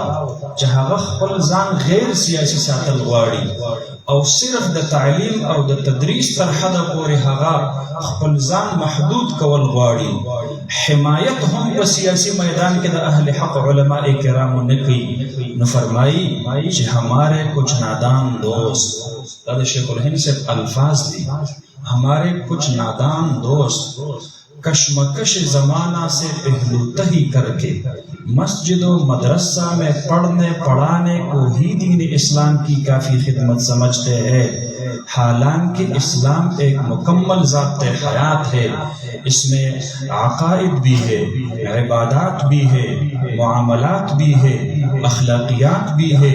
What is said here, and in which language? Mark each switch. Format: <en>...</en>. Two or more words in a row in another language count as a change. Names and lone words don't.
<ps>چې هغه خپل ځان غیر سیاسي ساتل غواړي او صرف د تعلیم او د تدریس تر حده پورې هغه خپل ځان محدود کول غواړي حمایت هم په سیاسی میدان کې د اهل حق علماء کرامو نه کوي نو فرمایي چې</ps> <ur>ہمارے کچھ نادان دوست</ur> <ps>دا د شیخ الهند سے الفاظ دي</ps> <ur>ہمارے کچھ نادان دوست کشمکش زمانہ سے پہلو تہی کر کے مسجد و مدرسہ میں پڑھنے پڑھانے کو ہی دین اسلام کی کافی خدمت سمجھتے ہیں حالانکہ اسلام ایک مکمل ضابط حیات ہے اس میں عقائد بھی ہے عبادات بھی ہے معاملات بھی ہے اخلاقیات بھی ہے</ur>